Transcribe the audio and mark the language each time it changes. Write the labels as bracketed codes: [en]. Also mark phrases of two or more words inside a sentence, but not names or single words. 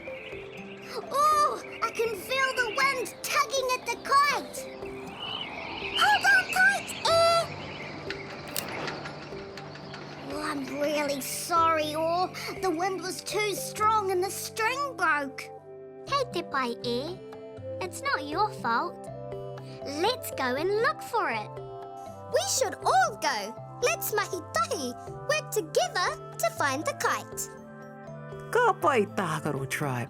[en] Oh, I can feel the wind tugging at the kite. Hold on tight, Air. Oh, I'm really sorry, Or. The wind was too strong and the string broke. [mi] Kei te pai, [en] Air. It's not your fault. Let's go and look for it. We should all go. Let's mahi-tahi, work together to find the kite. [mi] Ka pai, Tākaro tribe.